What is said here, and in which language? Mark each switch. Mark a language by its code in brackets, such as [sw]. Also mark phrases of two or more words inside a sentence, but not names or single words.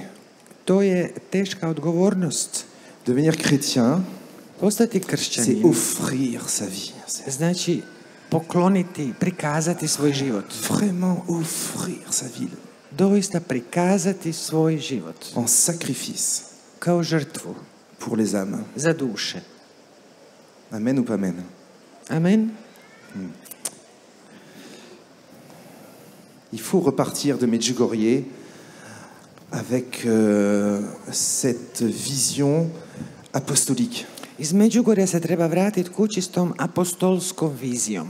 [hr] To je teška odgovornost. [fr] Devenir chrétien, [hr] Postati [fr] c'est [hr] kršćanin [fr] offrir sa vie. C'est [hr] znači pokloniti, prikazati svoj život. [fr] vraiment offrir sa vie [hr] Doista prikazati svoj život [fr] en sacrifice [hr] kao žrtvu [fr] pour les âmes. [hr] za duše. [fr] Amen ou pas amen? Amen. Il faut repartir de Medjugorje avec cette vision apostolique. [hr] Iz Međugorja se treba vratiti kući s tom apostolskom vizijom.